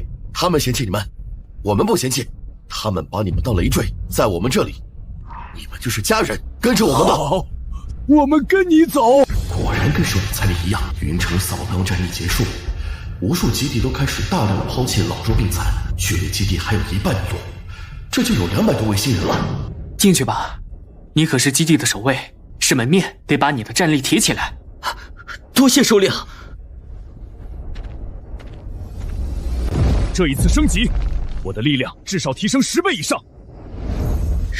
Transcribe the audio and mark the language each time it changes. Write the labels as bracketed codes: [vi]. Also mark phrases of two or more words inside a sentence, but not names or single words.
[zh] 他們嫌棄你們，我們不嫌棄。他們把你們當累贅，在我們這裡，你們就是家人。跟着我們吧。好，我們跟你走。果然跟首領猜的一樣，雲城掃蕩戰役結束，無數基地都開始大量的拋棄老弱病殘，距離基地還有1半多。這就有200多位新人了。進去吧，你可是基地的守衛，是門面，得把你的戰力提起來。多謝首領。這一次升級，我的力量至少提升10倍以上。